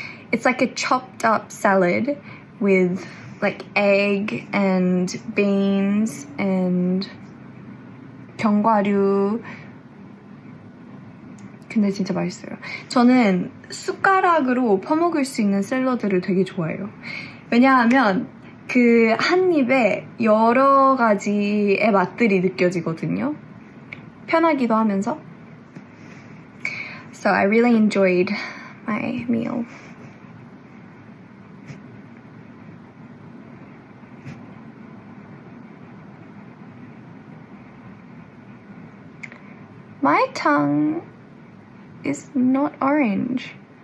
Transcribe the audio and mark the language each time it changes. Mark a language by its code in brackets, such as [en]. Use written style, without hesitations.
[en] It's like a chopped up salad with like egg and beans and 견과류. [ko] 근데 진짜 맛있어요. 저는 숟가락으로 퍼먹을 수 있는 샐러드를 되게 좋아해요. 왜냐하면 그 한 입에 여러 가지의 맛들이 느껴지거든요. 편하기도 하면서. [en] So I really enjoyed my meal. My tongue is not orange.